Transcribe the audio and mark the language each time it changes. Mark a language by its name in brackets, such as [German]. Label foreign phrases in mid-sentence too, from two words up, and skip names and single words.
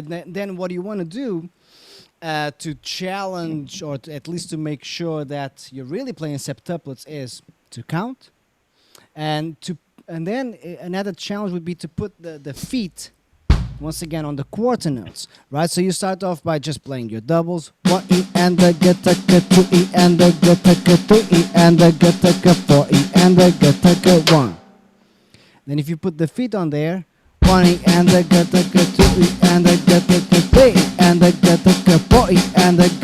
[English] Then what you want to do to challenge, or to, at least to make sure that you're really playing septuplets, is to count, and then another challenge would be to put the feet once again on the quarter notes, right? So you start off by just playing your doubles, 1 E and the gataka, 2 E and the gataka, 3 E and the gataka, 4 E and the gataka, 1. Then if you put the feet on there, 1 E and the gataka, 2 E and the gataka, 3 E and the gataka, 4 E and the